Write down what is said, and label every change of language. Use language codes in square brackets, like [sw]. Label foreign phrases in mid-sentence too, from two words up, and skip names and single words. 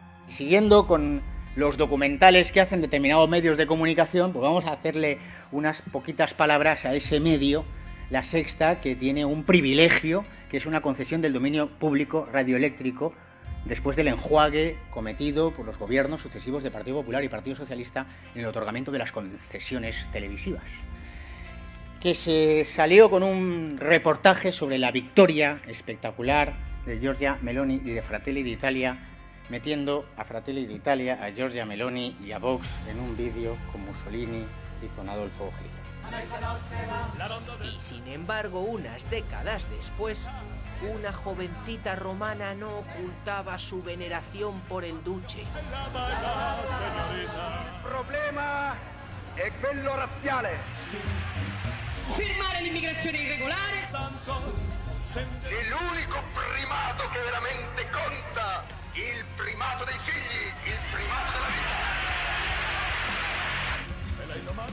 [es] Siguiendo con los documentales que hacen determinados medios de comunicación, pues vamos a hacerle unas poquitas palabras a ese medio, La Sexta, que tiene un privilegio, que es una concesión del dominio público radioeléctrico, después del enjuague cometido por los gobiernos sucesivos de Partido Popular y Partido Socialista en el otorgamiento de las concesiones televisivas. Que se salió con un reportaje sobre la victoria espectacular de Giorgia Meloni y de Fratelli d'Italia, metiendo a Fratelli d'Italia, a Giorgia Meloni y a Vox en un vídeo con Mussolini y con Adolfo Hitler. Y sin embargo, unas décadas después, una jovencita romana no ocultaba su veneración por el duce. [it] Il problema è quello razziale. Fermare l'immigrazione irregolare. E l'unico primato che veramente conta, il primato dei figli, il primato della vita.